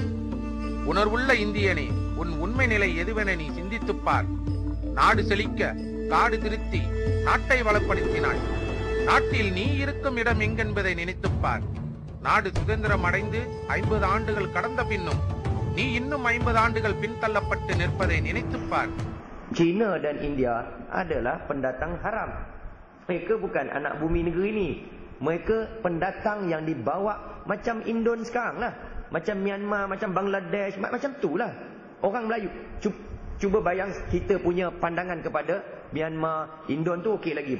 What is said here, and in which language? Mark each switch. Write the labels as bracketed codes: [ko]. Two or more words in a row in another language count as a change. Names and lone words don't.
[ta] உணர்வுள்ள இந்தியனே, உன் உண்மை நிலை எதுவென நீ சிந்தித்துப்பார். நாடு செழிக்க காடு திருத்தி நாட்டை வளப்படுத்தினாய். நாட்டில் நீ இருக்கும் இடம் எங்கென்பதை நினைத்துப்பார். நாடு சுதந்திரம் அடைந்து 50 ஆண்டுகள் கடந்த பின்னும் நீ இன்னும் 50 ஆண்டுகள் பின்தள்ளப்பட்டு நிற்பதை நினைத்துப்பார். [ms] China dan India adalah pendatang haram. Mereka bukan anak bumi negeri ni. Mereka pendatang yang dibawa macam Indon sekarang lah. Macam Myanmar, macam Bangladesh, macam tu lah. Orang Melayu. Cuba bayang kita punya pandangan kepada Myanmar, Indon tu okey lagi.